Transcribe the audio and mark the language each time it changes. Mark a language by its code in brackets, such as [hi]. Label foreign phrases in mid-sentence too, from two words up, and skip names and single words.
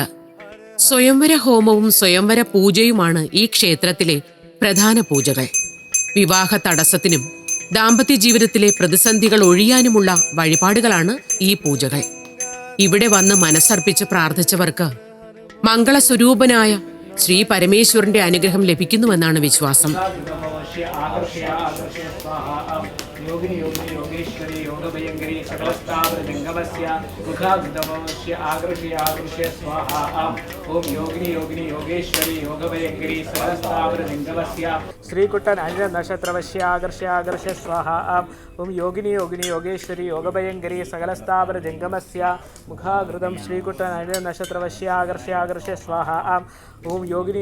[ml] സ്വയംവര ഹോമവും സ്വയംവര പൂജയുമാണ് ഈ ക്ഷേത്രത്തിലെ പ്രധാന പൂജകൾ. വിവാഹ തടസ്സത്തിനും ദാമ്പത്യ ജീവിതത്തിലെ പ്രതിസന്ധികൾ ഒഴിയാനുമുള്ള വഴിപാടുകളാണ് ഈ പൂജകൾ. ഇവിടെ വന്ന് മനസ്സർപ്പിച്ച് പ്രാർത്ഥിച്ചവർക്ക് മംഗളസ്വരൂപനായ ശ്രീ പരമേശ്വരന്റെ അനുഗ്രഹം ലഭിക്കുന്നുവെന്നാണ് വിശ്വാസം. [sa] योगिनी योगिनी योगेश्वरी योगभयंकरी सकलस्थावर जंगमस्य मुखाग्रदमस्य आगर्षय आगर्षय स्वाहा ओम योगिनी योगिनी योगेश्वरी योगभयंकरी सकलस्थावर जंगमस्य श्रीकुट्टन अनिल नक्षत्रवस्य आगर्षय आगर्षय स्वाहा ओम योगिनी योगिनी योगेश्वरी योगभयंकरी सकलस्थावर जंगमस्य मुखाग्रदम श्रीकुट्टन अनिल नक्षत्रवस्य आगर्षय आगर्षय स्वाहा ओम योगिनी